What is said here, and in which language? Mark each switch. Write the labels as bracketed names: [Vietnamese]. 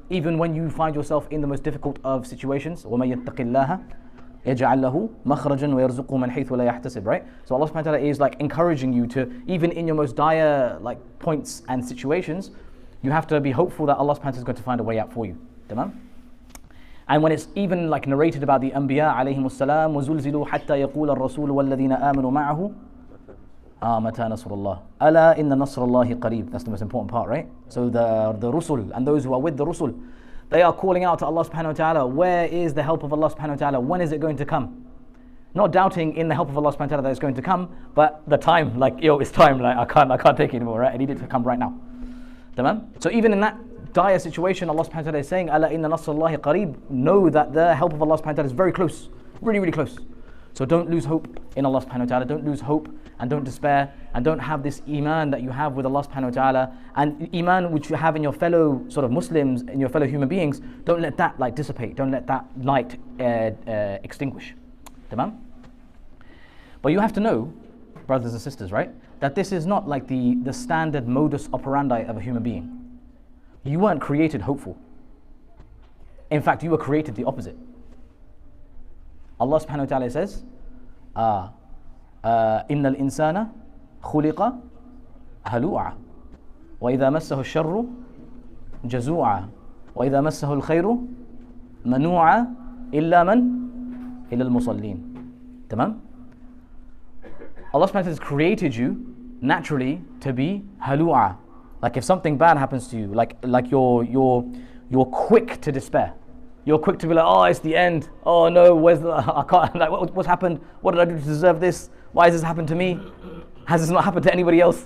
[English] Even when you find yourself in the most difficult of situations, [Arabic] وَمَن يَتَّقِ اللَّهَ يَجْعَلْ لَهُ مَخْرَجًا وَيَرْزُقْهُ مَنْ حَيْثُ لَا يَحْتَسِبْ, [English] right? So Allah subhanahu wa ta'ala is like encouraging you to, even in your most dire like points and situations, you have to be hopeful that Allah subhanahu wa ta'ala is going to find a way out for you. [Arabic] Tamam? [English] And when it's even like narrated about the Anbiya alayhimus salam, [Arabic] وَزُلْزِلُوا حَتَّى يَقُولَ الرَّسُولُ وَالَّذِينَ آمَنُوا مَعَهُ مَتَى نَصْرُ اللَّهِ أَلَا إِنَّ نَصْرَ اللَّهِ قَرِيبٌ. [English] That's the most important part, right? So the Rusul and those who are with the Rusul, they are calling out to Allah subhanahu wa ta'ala, where is the help of Allah subhanahu wa ta'ala? When is it going to come? Not doubting in the help of Allah subhanahu wa ta'ala that it's going to come, but the time, like, it's time, like I can't take it anymore, right? I need it to come right now. Tamam? So even in that dire situation, Allah subhanahu wa ta'ala is saying, [Arabic] Ala inna nasrallahi qareeb, [English] know that the help of Allah subhanahu wa ta'ala is very close, really close. So don't lose hope in Allah subhanahu wa ta'ala, don't lose hope and don't despair, and don't have this iman that you have with Allah subhanahu wa ta'ala, and iman which you have in your fellow sort of Muslims, in your fellow human beings, don't let that light dissipate, don't let that light extinguish. Tamam? But you have to know, brothers and sisters, right, that this is not like the standard modus operandi of a human being. You weren't created hopeful. In fact, you were created the opposite. [Arabic] Allah subhanahu wa ta'ala says, إِنَّ الْإِنسَانَ خُلِقَ هَلُوعًا وَإِذَا مَسَّهُ الشَّرُّ جَزُوعًا وَإِذَا مَسَّهُ الْخَيْرُ مَنُوعًا إِلَّا الْمُصَلِّينَ. Tamam? [English] Allah subhanahu wa ta'ala has created you naturally to be halu'a. Like if something bad happens to you, like you're quick to despair. You're quick to be like, oh, it's the end. Oh no, I can't. Like, what's happened? What did I do to deserve this? Why has this happened to me? Has this not happened to anybody else?